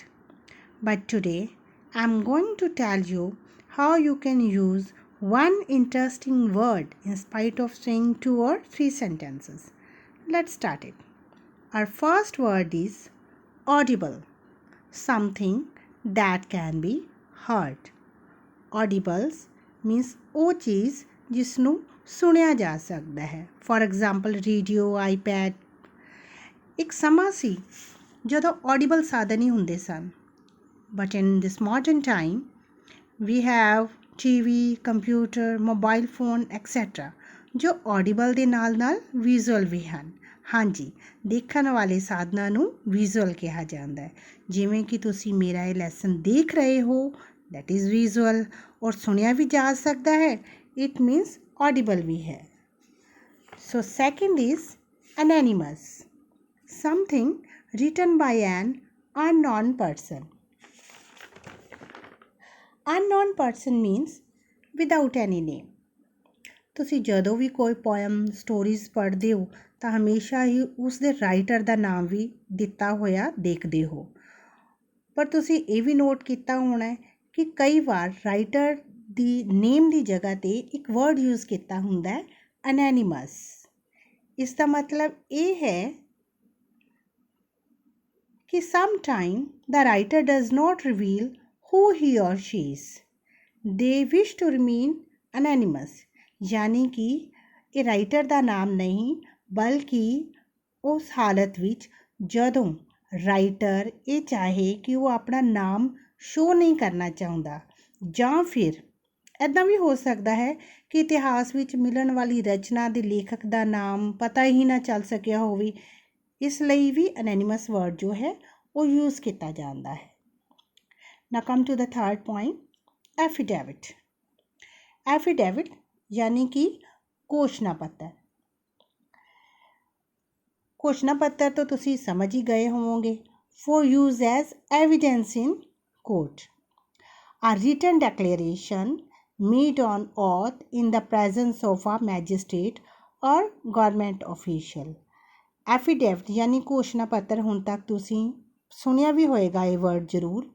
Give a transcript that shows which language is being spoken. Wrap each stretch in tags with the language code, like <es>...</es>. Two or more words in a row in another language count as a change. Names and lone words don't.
<en>But today, I'm going to tell you how you can use one interesting word in spite of saying two or three sentences. Let's start it. Our first word is audible, something that can be heard. Audibles means</en> <pa>ਉਹ ਚੀਜ਼ ਜਿਸ ਨੂੰ ਸੁਣਿਆ ਜਾ ਸਕਦਾ ਹੈ.</pa> <en>For example, radio, iPad.</en> <pa>ਇੱਕ ਸਮਾਂ ਸੀ ਜਦੋਂ audible ਸਾਧਨ ਹੀ ਹੁੰਦੇ ਸਨ.</pa> <en>But in this modern time, we have TV, computer, mobile phone, etc.</en> <pa>ਜੋ audible ਦੇ ਨਾਲ visual ਵੀ ਹਨ. ਹਾਂਜੀ, ਦੇਖਣ ਵਾਲੇ ਸਾਧਨਾਂ ਨੂੰ ਵਿਜ਼ੂਅਲ ਕਿਹਾ ਜਾਂਦਾ ਹੈ. ਜਿਵੇਂ ਕਿ ਤੁਸੀਂ ਮੇਰਾ ਇਹ ਲੈਸਨ ਦੇਖ ਰਹੇ ਹੋ,</pa> <en>that is visual,</en> <pa>ਔਰ ਸੁਣਿਆ ਵੀ ਜਾ ਸਕਦਾ ਹੈ,</pa> <en>it means audible</en> <pa>ਵੀ ਹੈ.</pa> <en>So second is anonymous, something written by an unknown person. Unknown person means without any name.</en> <pa>ਤੁਸੀਂ ਜਦੋਂ ਵੀ ਕੋਈ</pa> <en>poem stories</en> <pa>ਪੜ੍ਹਦੇ ਹੋ ਤਾਂ ਹਮੇਸ਼ਾ ਹੀ ਉਸ ਦੇ ਰਾਈਟਰ ਦਾ ਨਾਮ ਵੀ ਦਿੱਤਾ ਹੋਇਆ ਦੇਖਦੇ ਹੋ. ਪਰ ਤੁਸੀਂ ਇਹ ਵੀ ਨੋਟ ਕੀਤਾ ਹੋਣਾ ਕਿ ਕਈ ਵਾਰ ਰਾਈਟਰ ਦੀ ਨੇਮ ਦੀ ਜਗ੍ਹਾ 'ਤੇ ਇੱਕ</pa> <en>word use</en> <pa>ਕੀਤਾ ਹੁੰਦਾ ਹੈ, ਅਨੈਨੀਮਸ. ਇਸ ਦਾ ਮਤਲਬ ਇਹ ਹੈ ਕਿ</pa> <en>ਸਮਟਾਈਮ the writer does not reveal who he or she is. They wish to remain anonymous.</en> <pa>ਯਾਨੀ ਕਿ ਇਹ ਰਾਈਟਰ ਦਾ ਨਾਮ ਨਹੀਂ, ਬਲਕਿ ਉਸ ਹਾਲਤ ਵਿੱਚ ਜਦੋਂ ਰਾਈਟਰ ਇਹ ਚਾਹੇ ਕਿ ਉਹ ਆਪਣਾ ਨਾਮ ਸ਼ੋ ਨਹੀਂ ਕਰਨਾ ਚਾਹੁੰਦਾ, ਜਾਂ ਫਿਰ ਇੱਦਾਂ ਵੀ ਹੋ ਸਕਦਾ ਹੈ ਕਿ ਇਤਿਹਾਸ ਵਿੱਚ ਮਿਲਣ ਵਾਲੀ ਰਚਨਾ ਦੇ ਲੇਖਕ ਦਾ ਨਾਮ ਪਤਾ ਹੀ ਨਾ ਚੱਲ ਸਕਿਆ ਹੋਵੇ. ਇਸ ਲਈ ਵੀ</pa> <en>anonymous word</en> <pa>ਜੋ ਹੈ ਉਹ ਯੂਜ਼ ਕੀਤਾ ਜਾਂਦਾ ਹੈ.</pa> <en>Now come to the third point, affidavit.</en> <hi>Affidavit यानी कि घोषणा पत्र. घोषणा पत्र तो तुसी समझ ही गए होंगे.</hi> <en>For use as evidence in court. A written declaration made on oath in the presence of a magistrate or government official.</en> <pa>Affidavit</pa> <hi>यानी घोषणा पत्र</hi> <pa>ਹੁਣ ਤੱਕ ਤੁਸੀਂ ਸੁਣਿਆ ਵੀ ਹੋਏਗਾ ਇਹ ਵਰਡ ਜ਼ਰੂਰ.</pa>